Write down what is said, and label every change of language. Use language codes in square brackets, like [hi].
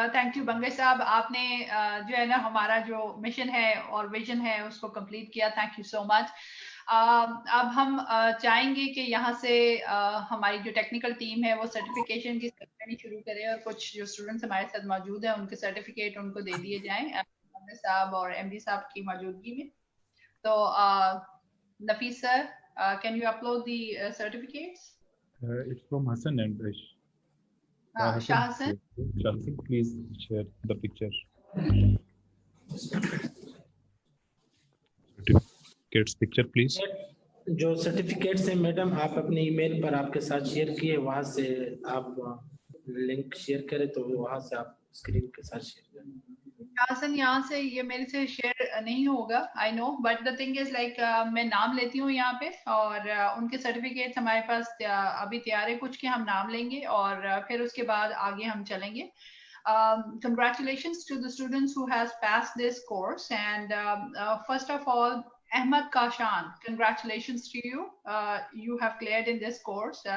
[ur] Thank you بنگے صاحب, آپ نے جو ہے نا ہمارا جو مشن ہے اور ویژن ہے اس کو کمپلیٹ کیا. [en] Thank you so much. [ur] اب ہم چاہیں گے کہ یہاں سے ہماری جو ٹیکنیکل ٹیم ہے وہ سرٹیفکیشن کی سرمنی شروع کرے, اور کچھ جو اسٹوڈنٹس ہمارے ساتھ موجود ہیں ان کے سرٹیفکیٹ ان کو دے دیے جائیں بنگے صاحب اور MD صاحب کی موجودگی میں. تو نفیس سر, [en] Can you upload the certificates? It's from Hassan and [ur] Shah Hasan, [en] Hassan, please share the picture. Certificates picture, please. [ur] جو سرٹیفکیٹس ہیں میڈم آپ اپنے ای میل پر آپ کے ساتھ شیئر کیے, وہاں سے آپ لنک شیئر کریں تو وہاں سے آپ اسکرین کے ساتھ شیئر کریں. حسن یہاں سے یہ میرے سے شیئر نہیں ہوگا, [en] I know, but the thing is like [ur] میں نام لیتی ہوں یہاں پہ, اور ان کے سرٹیفکیٹس ہمارے پاس ابھی تیار ہے کچھ کے ہم نام لیں گے اور پھر اس کے بعد آگے ہم چلیں گے. [en] Congratulations to the students who has passed this course, and first of all, Ahmad Kashan, congratulations to you. You have cleared in this course.